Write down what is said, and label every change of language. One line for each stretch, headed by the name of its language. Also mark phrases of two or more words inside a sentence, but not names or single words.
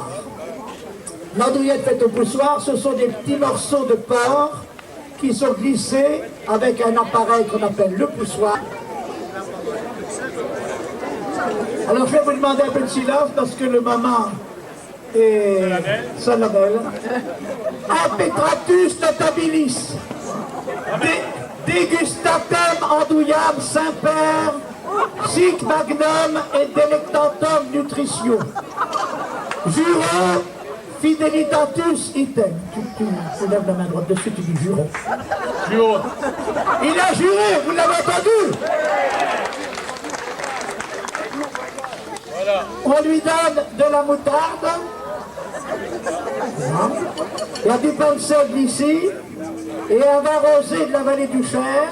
French: L'andouillette faite au poussoir, ce sont des petits morceaux de porc qui sont glissés avec un appareil qu'on appelle le poussoir. Alors je vais vous demander un peu de silence parce que le moment est solennel.
Latin: Impetratus notabilis, dégustatem andouillam Saint-Père, sic magnum et delectatum nutritio. Juro fidelitatus item.
French: Tu lèves la main droite dessus, tu dis juro. Il a juré, vous l'avez entendu. On lui donne de la moutarde, il y a du pain de seigle ici, et un vin rosé de la vallée du Cher.